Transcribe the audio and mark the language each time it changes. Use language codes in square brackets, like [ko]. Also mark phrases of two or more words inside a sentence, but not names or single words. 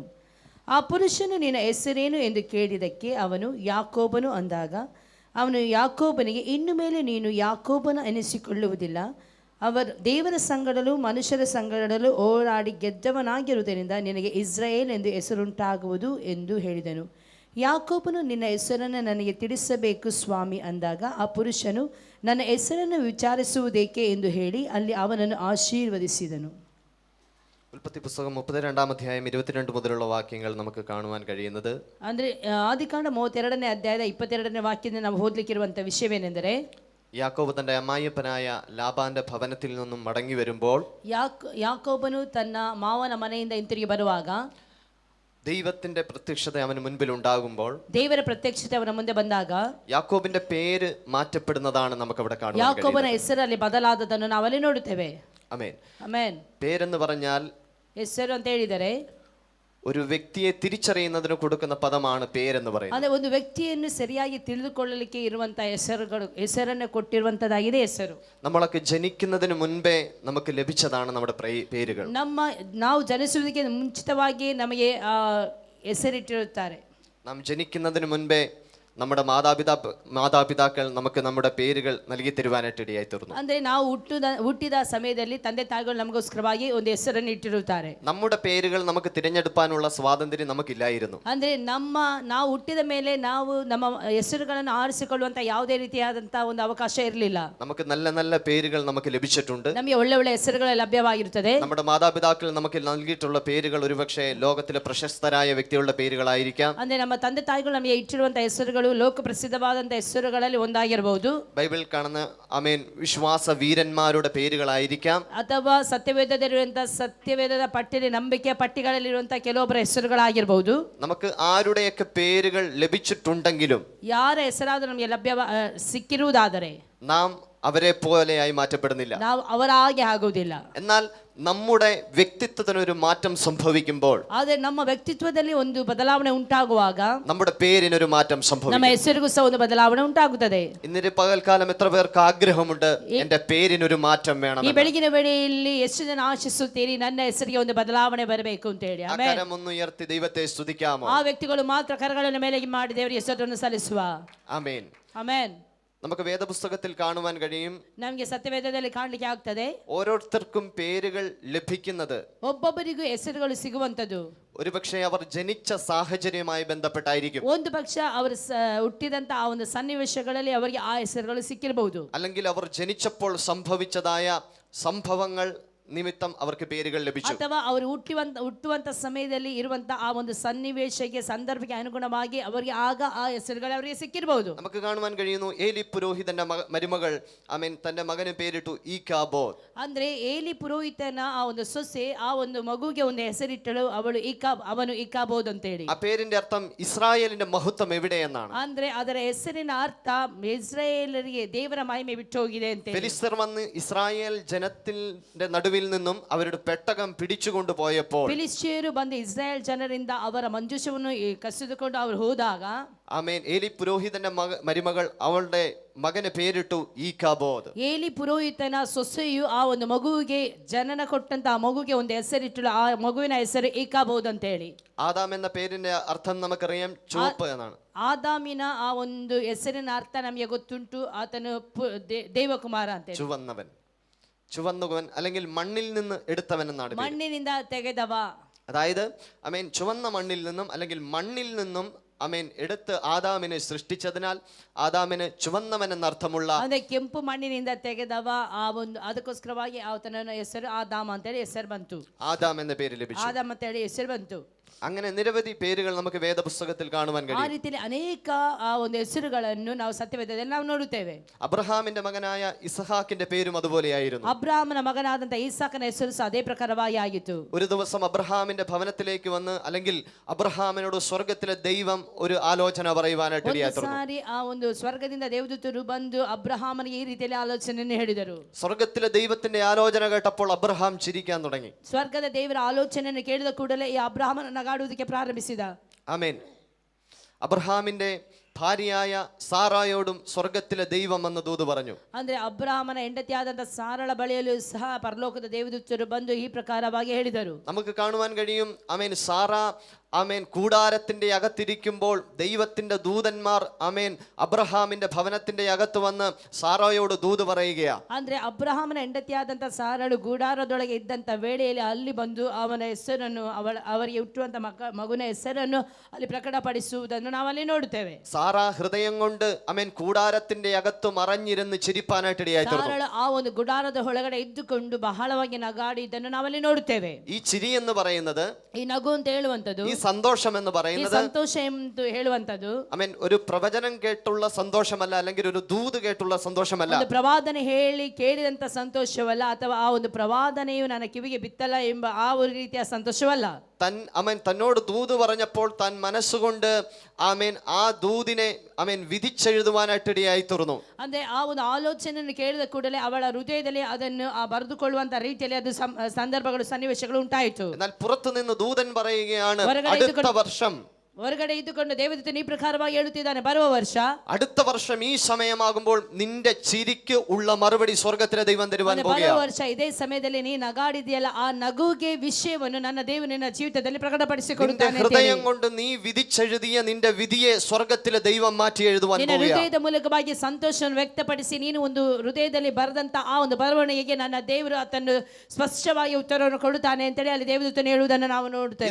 [kn] ಆ ಪುರುಷನು ನಿನ್ನ ಹೆಸರೇನು ಎಂದು ಕೇಳಿದಕ್ಕೆ ಅವನು ಯಾಕೋಬನು ಅಂದಾಗ ಅವನು ಯಾಕೋಬನಿಗೆ ಇನ್ನು ಮೇಲೆ ನೀನು ಯಾಕೋಬನ ಎನಿಸಿಕೊಳ್ಳುವುದಿಲ್ಲ, ಅವರು ದೇವರ ಸಂಗಡಲು ಮನುಷ್ಯರ ಸಂಗಡಲು ಓಡಾಡಿ ಗೆದ್ದವನಾಗಿರುವುದರಿಂದ ನಿನಗೆ ಇಸ್ರಾಯೇಲ್ ಎಂದು ಹೆಸರುಂಟಾಗುವುದು ಎಂದು ಹೇಳಿದನು. ಯಾಕೋಬನು ನಿನ್ನ ಹೆಸರನ್ನು ನನಗೆ ತಿಳಿಸಬೇಕು ಸ್ವಾಮಿ ಅಂದಾಗ ಆ ಪುರುಷನು ನನ್ನ ಹೆಸರನ್ನು ವಿಚಾರಿಸುವುದೇಕೆ ಎಂದು ಹೇಳಿ ಅಲ್ಲಿ ಅವನನ್ನು ಆಶೀರ್ವದಿಸಿದನು. [ml] ഉൽപ്പത്തി പുസ്തകം 32-ാം അധ്യായം 22 മുതലുള്ള വാക്യങ്ങൾ നമുക്ക് കാണുവാൻ കഴിയുന്നത്, [kn] ಅಂದರೆ ಆದಿಕಾಂಡ 32ನೇ ಅಧ್ಯಾಯದ 22ನೇ ವಾಕ್ಯದಿಂದ ನಾವು ಓದಲಿಕ್ಕಿರುವಂಥ ವಿಷಯವೇನೆಂದರೆ, [ml] യാക്കോബ് തന്റെ അമ്മായിയപ്പനായ ലാബാന്റെ ഭവനത്തിൽ നിന്നും മടങ്ങി വരുമ്പോൾ [kn] ಯಾಕೋಬನು ತನ್ನ ಮಾವನ ಮನೆಯಿಂದ ಹಿಂತಿರುಗಿ ಬರುವಾಗ [ml] ദൈവത്തിന്റെ പ്രത്യക്ഷത അവന് മുൻപിൽ ഉണ്ടാകുമ്പോൾ, [kn] ದೇವರ ಪ್ರತ್ಯಕ್ಷತೆ ಅವನ ಮುಂದೆ ಬಂದಾಗ [ml] യാക്കോബിന്റെ പേര് മാറ്റപ്പെടുന്നതാണ് നമുക്ക് അവിടെ കാണുവാൻ [kn] ಯಾಕೋಬನ [ml] കഴിയുന്നത്. [kn] ಹೆಸರಲ್ಲಿ ಬದಲಾದದನ್ನು ನಾವು ಅಲ್ಲಿ ನೋಡುತ್ತೇವೆ. [ml] ആമേൻ. [kn] ಆಮೆನ್. [ml] പേരെന്ന് പറഞ്ഞാൽ [kn] ಹೆಸರು ಅಂತ ಹೇಳಿದರೆ [ml] ഒരു വ്യക്തിയെ തിരിച്ചറിയുന്നതിന് കൊടുക്കുന്ന പദമാണ് പേരെന്ന് പറയുന്നത്. [kn] ಅಂದ್ರೆ ಒಂದು ವ್ಯಕ್ತಿಯನ್ನು ಸರಿಯಾಗಿ ತಿಳಿದುಕೊಳ್ಳಲಿಕ್ಕೆ ಇರುವಂತ ಹೆಸರನ್ನು ಕೊಟ್ಟಿರುವಂತದಾಗಿದೆ ಹೆಸರು. [ml] നമ്മളൊക്കെ ജനിക്കുന്നതിന് മുൻപേ നമുക്ക് ലഭിച്ചതാണ് നമ്മുടെ പേരുകൾ. [kn] ನಾವು ಜನಿಸುವುದಕ್ಕೆ ಮುಂಚಿತವಾಗಿ ನಮಗೆ ಹೆಸರಿಟ್ಟಿರುತ್ತಾರೆ. [ml] നാം ജനിക്കുന്നതിന് മുൻപേ നമ്മുടെ മാതാപിതാക്കൾ നമുക്ക് നമ്മുടെ പേരുകൾ നൽകി തരുവാനായിട്ട് ഇടയായി തീർന്നു. [kn] ಅಂದ್ರೆ ನಾವು ಹುಟ್ಟಿದ ಸಮಯದಲ್ಲಿ ತಂದೆ ತಾಯಿಗಳು ನಮಗೋಸ್ಕರವಾಗಿ ಒಂದು ಹೆಸರನ್ನು ಇಟ್ಟಿರುತ್ತಾರೆ. [ml] നമ്മുടെ പേരുകൾ നമുക്ക് തിരഞ്ഞെടുക്കാനുള്ള സ്വാതന്ത്ര്യം നമുക്കില്ലായിരുന്നു. [kn] ಅಂದ್ರೆ ನಾವು ಹುಟ್ಟಿದ ಮೇಲೆ ನಾವು ನಮ್ಮ ಹೆಸರುಗಳನ್ನು ಆರಿಸಿಕೊಳ್ಳುವಂತ ಯಾವುದೇ ರೀತಿಯಾದಂತ ಒಂದು ಅವಕಾಶ ಇರಲಿಲ್ಲ. [ml] നമുക്ക് നല്ല നല്ല പേരുകൾ നമുക്ക് ലഭിച്ചിട്ടുണ്ട്. [kn] ನಮಗೆ ಒಳ್ಳೆ ಒಳ್ಳೆ ಹೆಸರುಗಳು ಲಭ್ಯವಾಗಿರುತ್ತದೆ. [ml] നമ്മുടെ മാതാപിതാക്കൾ നമുക്ക് നൽകിയിട്ടുള്ള പേരുകൾ ഒരുപക്ഷെ ലോകത്തിലെ പ്രശസ്തരായ വ്യക്തികളുടെ പേരുകളായിരിക്കാം. [kn] ಅಂದ್ರೆ ನಮ್ಮ ತಂದೆ ತಾಯಿಗಳು ನಮಗೆ ಇಟ್ಟಿರುವಂತ ಹೆಸರುಗಳು ಲೋಕ ಪ್ರಸಿದ್ಧವಾದಂತ ಹೆಸರುಗಳಲ್ಲಿ ಒಂದಾಗಿರಬಹುದು. [ml] ബൈബിൾ കാണുന്ന ആമേൻ വിശ്വാസ വീരന്മാരുടെ പേരുകളായിരിക്കാം. [kn] ಅಥವಾ ಸತ್ಯವೇದದಲ್ಲಿರುವಂತಹ ಸತ್ಯವೇದದ ಪಟ್ಟಿಯಲ್ಲಿ ನಂಬಿಕೆಯ ಪಟ್ಟಿಗಳಲ್ಲಿರುವಂತಹ ಕೆಲವೊಬ್ಬರ ಹೆಸರುಗಳಾಗಿರಬಹುದು. [ml] നമുക്ക് ആരുടെയൊക്കെ പേരുകൾ ലഭിച്ചിട്ടുണ്ടെങ്കിലും, [kn] ಯಾರ ಹೆಸರಾದರೂ ನಮಗೆ ಸಿಕ್ಕಿರುವುದಾದರೆ [ml] നാം അവരെ പോലെയായി മാറ്റപ്പെടുന്നില്ല. [kn] ನಾವು ಅವರಾಗೆ ಆಗುವುದಿಲ್ಲ. [ml] എന്നാൽ നമ്മുടെ വ്യക്തിത്വത്തിന് ഒരു മാറ്റം സംഭവിക്കുമ്പോൾ, [kn] ಆದರೆ ನಮ್ಮ ವ್ಯಕ್ತಿತ್ವದಲ್ಲಿ ಒಂದು ಬದಲಾವಣೆ ಉಂಟಾಗುವಾಗ [ml] നമ്മുടെ പേരിനൊരു മാറ്റം [kn] ನಮ್ಮ [ml] സംഭവിക്കും. [kn] ಹೆಸರಿಗೂ ಸಹ ಒಂದು ಬದಲಾವಣೆ ಉಂಟಾಗುತ್ತದೆ. [ml] ഇന്നൊരു പകൽക്കാലം എത്ര പേർക്ക് ആഗ്രഹമുണ്ട് എന്റെ പേരിനൊരു മാറ്റം വേണം? [kn] ಈ ಬೆಳಗಿನ ವೇಳೆಯಲ್ಲಿ ಎಷ್ಟು ಜನ ಆಶಿಸುತ್ತೀರಿ ನನ್ನ ಹೆಸರಿಗೆ ಒಂದು ಬದಲಾವಣೆ ಬರಬೇಕು ಅಂತ ಹೇಳಿ? [ml] കരമൊന്ന് ഉയർത്തി ദൈവത്തെ സ്തുതിക്കാമോ? [kn] ಆ ವ್ಯಕ್ತಿಗಳು ಮಾತ್ರ ಕರಗಳನ್ನು ಮೇಲೆ ಮಾಡಿ ದೇವರಿಗೆ ಸ್ತೋತ್ರವನ್ನು ಸಲ್ಲಿಸುವ. [ml] ആമേൻ. [kn] ಆಮೆನ್. [ml] നമുക്ക് വേദപുസ്തകത്തിൽ കാണുവാൻ കഴിയും, [kn] ನಮಗೆ ಸತ್ಯವೇದದಲ್ಲಿ ಕಾಣಲಿಕ್ಕೆ ಆಗ್ತದೆ, [ml] ഓരോരുത്തർക്കും പേരുകൾ ലഭിക്കുന്നത് [kn] ಒಬ್ಬೊಬ್ಬರಿಗೂ ಹೆಸರುಗಳು ಸಿಗುವಂತದ್ದು [ml] ഒരുപക്ഷെ അവർ ജനിച്ച സാഹചര്യവുമായി ബന്ധപ്പെട്ടായിരിക്കും. [kn] ಒಂದು ಪಕ್ಷ ಅವರು ಹುಟ್ಟಿದಂತ ಆ ಒಂದು ಸನ್ನಿವೇಶಗಳಲ್ಲಿ ಅವರಿಗೆ ಆ ಹೆಸರುಗಳು ಸಿಕ್ಕಿರಬಹುದು. [ml] അല്ലെങ്കിൽ അവർ ജനിച്ചപ്പോൾ സംഭവിച്ചതായ സംഭവങ്ങൾ നിമിത്തം അവർക്ക് പേരുകൾ ലഭിച്ചു. [kn] ಅಥವಾ ಅವರು ಹುಟ್ಟುವಂತ ಸಮಯದಲ್ಲಿ ಇರುವಂತ ಆ ಒಂದು ಸನ್ನಿವೇಶಕ್ಕೆ ಸಂದರ್ಭಕ್ಕೆ ಅನುಗುಣವಾಗಿ ಅವರಿಗೆ ಆಗ ಆ ಹೆಸರುಗಳು ಅವರಿಗೆ ಸಿಕ್ಕಿರಬಹುದು. [ml] നമുക്ക് കാണുവാൻ കഴിയുന്നു, ഏലി പുരോഹിതന്റെ മരുമകൾ ആമേൻ തന്റെ മകന് പേരിട്ടു ഈക്കാബോദ്. [kn] ಅಂದ್ರೆ ಏಲಿ ಪುರೋಹಿತನ ಆ ಒಂದು ಸೊಸೆ ಆ ಒಂದು ಮಗುಗೆ ಒಂದು ಹೆಸರಿಟ್ಟಳು, ಅವನು ಇಕಾಬೋದ್ ಅಂತ ಹೇಳಿ. [ml] ആ പേരിന്റെ അർത്ഥം ഇസ്രായേലിന്റെ മഹത്വം എവിടെയെന്നാണ്. [kn] ಅಂದ್ರೆ ಅದರ ಹೆಸರಿನ ಅರ್ಥ ഇസ്രായേലರಿಗೆ ದೇವರ ಮಹಿಮೆ ಬಿಟ್ಟು ಹೋಗಿದೆ ಅಂತ. [ml] ഫെലിസ്തർ വന്ന് ഇസ്രായേൽ ജനത്തിന്റെ നടുവിൽ നടുവിൽ നിന്നും അവരുടെ പെട്ടകം പിടിച്ചുകൊണ്ടു പോയപ്പോൾ [kn] ಫಿಲಿಸ್ಟಿಯರು ಬಂದು ಇಸ್ರಾಯೇಲ್ ಜನರಿಂದ ಅವರ ಮಂಜೂಷವನ್ನು ಕಸಿದುಕೊಂಡು ಅವರು ಹೋದಾಗ [ml] ആമേൻ ഏലി പുരോഹിതന്റെ മരുമകൾ അവളുടെ മകന് പേരിട്ടു ഈകാബോദ്. [kn] ಏಲಿ ಪುರೋಹಿತನ ಸೊಸೆಯು ಆ ಒಂದು ಮಗುವಿಗೆ ಜನನ ಕೊಟ್ಟಂತ ಆ ಮಗುವಿಗೆ ಒಂದು ಹೆಸರಿಟ್ಟಳು. ಆ ಮಗುವಿನ ಹೆಸರು ಈಕಾಬೋದ್ ಅಂತ ಹೇಳಿ. [ml] ആദാം എന്ന പേരിന്റെ അർത്ഥം നമുക്കറിയാം ചുവപ്പ് എന്നാണ്. [kn] ಆದಾಮಿನ ಆ ಒಂದು ಹೆಸರಿನ ಅರ್ಥ ನಮಗೆ ಗೊತ್ತುಂಟು. ಆತನು ದೇವಕುಮಾರ ಅಂತ ಹೇಳಿ. [ml] ചുവന്നവൻ അല്ലെങ്കിൽ മണ്ണിൽ നിന്ന് എടുത്തവൻ എന്നാണ്. [kn] മണ്ണിനിಂದ ತೆಗೆದವ, [ml] അതായത് അമേൻ ചുവന്ന മണ്ണിൽ നിന്നും അല്ലെങ്കിൽ മണ്ണിൽ നിന്നും അമേൻ എടുത്ത് ആദാമിനെ സൃഷ്ടിച്ചതിനാൽ ആദാമിന് ചുവന്നവൻ എന്നർത്ഥമുള്ള [kn] ಅಂದ್ರೆ ಕೆಂಪು ಮಣ್ಣಿನಿಂದ ತೆಗೆದವ. ಆ ಒಂದು ಅದಕ್ಕೋಸ್ಕರವಾಗಿ ಆತನ ಹೆಸರು ಆದಾಮ ಅಂತ ಹೇಳಿ ಹೆಸರು ಬಂತು. [ml] ആദാം എന്ന പേര് ലഭിച്ചു. [kn] ಆದಾಮ ಅಂತ ಹೇಳಿ ಹೆಸರು ಬಂತು. [ml] അങ്ങനെ നിരവധി പേരുകൾ നമുക്ക് വേദപുസ്തകത്തിൽ കാണുവാൻ [kn] ಆ [ml] കഴിയും. [kn] ರೀತಿಯಲ್ಲಿ ಅನೇಕ ಆ ಒಂದು ಹೆಸರುಗಳನ್ನು ನಾವು ಸತ್ಯವೇದದಲ್ಲಿ ನಾವು ನೋಡುತ್ತೇವೆ. [ml] അബ്രഹാമിന്റെ മകനായ ഇസഹാക്കിന്റെ പേരും അതുപോലെയായിരുന്നു. [kn] ಅಬ್ರಾಹ್ಮನ ಮಗನಾದಂತ ಈಸಾಕನ ಹೆಸರು ಸಹ ಅದೇ ಪ್ರಕಾರವಾಗಿ ಆಗಿತ್ತು. [ml] ഒരു ദിവസം അബ്രഹാമിന്റെ ഭവനത്തിലേക്ക് വന്ന് അല്ലെങ്കിൽ അബ്രഹാമിനോട് സ്വർഗത്തിലെ ദൈവം ഒരു ആലോചന പറയുവാനായിട്ട് [kn] ಒಂದು [ml] ഇടയായി. [kn] ಸಾರಿ ಆ ಒಂದು ಸ್ವರ್ಗದಿಂದ ದೇವದೂತರು ಬಂದು ಅಬ್ರಹಾಮನಿಗೆ ಈ ರೀತಿಯಲ್ಲಿ ಆಲೋಚನೆಯನ್ನು ಹೇಳಿದರು. [ml] സ്വർഗത്തിലെ ദൈവത്തിന്റെ ആലോചന കേട്ടപ്പോൾ അബ്രഹാം ചിരിക്കാൻ തുടങ്ങി. [kn] ಸ್ವರ್ಗದ ದೇವರ ಆಲೋಚನೆಯನ್ನು ಕೇಳಿದ ಕೂಡಲೇ ಈ ಅಬ್ರಹಾಮನ ನಗಾಡುವುದಕ್ಕೆ ಪ್ರಾರಂಭಿಸಿದ. [ml] ആമേൻ. അബ്രഹാമിന്റെ ഭാര്യയായ സാറായോടും സ്വർഗത്തിലെ ദൈവം എന്ന് ദൂത് പറഞ്ഞു. [kn] ಅಂದ್ರೆ ಅಬ್ರಹಾಮನ ಹೆಂಡತಿಯಾದಂತ ಸಾರಳ ಬಳಿಯಲ್ಲೂ ಸಹ ಪರಲೋಕದ ದೇವದೂತರು ಬಂದು ಈ ಪ್ರಕಾರವಾಗಿ ಹೇಳಿದರು. [ml] നമുക്ക് കാണുവാൻ കഴിയും. ആമേൻ. സാറ ആമേൻ കൂടാരത്തിന്റെ അകത്തിരിക്കുമ്പോൾ ദൈവത്തിന്റെ ദൂതന്മാർ ആമേൻ അബ്രഹാമിന്റെ ഭവനത്തിന്റെ അകത്ത് വന്ന് സാറായോട് ദൂത് പറയുകയാ. [kn] ಅಂದ್ರೆ ಅಬ್ರಹಾಮನ ಹೆಂಡತಿಯಾದಂತ ಸಾರಳು ಗೂಡಾರದೊಳಗೆ ಇದ್ದಂತ ವೇಳೆಯಲ್ಲಿ ಅಲ್ಲಿ ಬಂದು ಅವನ ಹೆಸರನ್ನು ಅವರಿಗೆ ಹುಟ್ಟುವಂತ ಮಗುವಿನ ಹೆಸರನ್ನು ಅಲ್ಲಿ ಪ್ರಕಟಪಡಿಸುವುದನ್ನು ನಾವಲ್ಲಿ ನೋಡುತ್ತೇವೆ. [ml] സാറ ഹൃദയം കൊണ്ട് ആമേൻ കൂടാരത്തിന്റെ അകത്ത് മറഞ്ഞിരുന്ന് ചിരിപ്പാനായിട്ട് ഇടയായിത്തീർന്നു. [kn] ಸಾರಳು ಆ ಒಂದು ಗುಡಾರದ ಒಳಗಡೆ ಇದ್ದುಕೊಂಡು ಬಹಳವಾಗಿ ನಗಾಡಿದ್ದನ್ನು ನಾವಲ್ಲಿ ನೋಡುತ್ತೇವೆ. [ml] ഈ ചിരി എന്ന് പറയുന്നത്, [kn] ಈ ನಗು ಅಂತ ಹೇಳುವಂತದ್ದು, [ml] ഈ സന്തോഷം എന്ന് [kn] ಈ [ml] പറയുന്നത് [kn] ಸಂತೋಷ ಎಂದು ಹೇಳುವಂತದ್ದು [ml] ആമേൻ ഒരു പ്രവചനം കേട്ടുള്ള സന്തോഷമല്ല, അല്ലെങ്കിൽ ഒരു ദൂത് കേട്ടുള്ള സന്തോഷമല്ല. [kn] ಒಂದು ಪ್ರವಾದನೆ ಹೇಳಿ ಕೇಳಿದಂತ ಸಂತೋಷವಲ್ಲ, ಅಥವಾ ಆ ಒಂದು ಪ್ರವಾದನೆಯು ನನ್ನ ಕಿವಿಗೆ ಬಿತ್ತಲ್ಲ ಎಂಬ ಆ ಒಂದು ರೀತಿಯ ಸಂತೋಷವಲ್ಲ. [ml] തന്നോട് ദൂത് പറഞ്ഞപ്പോൾ താൻ മനസ്സുകൊണ്ട് ആമേൻ ആ ദൂതിനെ ആമേൻ വിധിച്ചെഴുതുവാനായിട്ട് ഇടയായി തീർന്നു. [kn] ಅಂದ್ರೆ ಆ ಒಂದು ಆಲೋಚನೆಯನ್ನು ಕೇಳಿದ ಕೂಡಲೇ ಅವಳ ಹೃದಯದಲ್ಲಿ ಅದನ್ನು ಬರೆದುಕೊಳ್ಳುವಂತ ರೀತಿಯಲ್ಲಿ ಅದು ಸಂದರ್ಭಗಳು ಸನ್ನಿವೇಶಗಳು ಉಂಟಾಯಿತು. [ml] എന്നാൽ പുറത്തു നിന്ന് ദൂതൻ പറയുകയാണ്, അടുത്ത വർഷം [kn] ಹೊರಗಡೆ ಇದ್ದುಕೊಂಡು ದೇವದೂತನು ಈ ಪ್ರಕಾರವಾಗಿ ಹೇಳುತ್ತಿದ್ದಾನೆ, ಬರುವ ವರ್ಷ [ml] അടുത്ത വർഷം ഈ സമയമാകുമ്പോൾ നിന്റെ ചിരിക്ക് ഉള്ള മറുപടി സ്വർഗത്തിലെ ദൈവം തരുവാൻ [kn] ಬರುವ [ml] പോകുകയാണ്. [kn] ವರ್ಷ ಇದೇ ಸಮಯದಲ್ಲಿ ನೀ ನಗಾಡಿದೆಯಲ್ಲ, ಆ ನಗುಗೆ ವಿಷಯವನ್ನು ನನ್ನ ದೇವರು ನಿನ್ನ ಜೀವಿತದಲ್ಲಿ ಪ್ರಕಟಪಡಿಸಿಕೊಡುತ್ತಾನೆ. [ml] ഹൃദയം കൊണ്ട് നീ വിധിച്ചെഴുതിയ നിന്റെ വിധിയെ സ്വർഗത്തിലെ ദൈവം മാറ്റി എഴുതുവാൻ [kn] ನಿನ್ನ [ml] പോകുകയാണ്. [kn] ಹೃದಯದ ಮೂಲಕವಾಗಿ ಸಂತೋಷವನ್ನು ವ್ಯಕ್ತಪಡಿಸಿ ನೀನು ಒಂದು ಹೃದಯದಲ್ಲಿ ಬರೆದಂತ ಆ ಒಂದು ಬರವಣಿಗೆಗೆ ನನ್ನ ದೇವರು ಅದನ್ನು ಸ್ಪಷ್ಟವಾಗಿ ಉತ್ತರವನ್ನು ಕೊಡುತ್ತಾನೆ ಅಂತೇಳಿ ಅಲ್ಲಿ ದೇವದೂತನು ಹೇಳುವುದನ್ನು ನಾವು ನೋಡುತ್ತೇವೆ.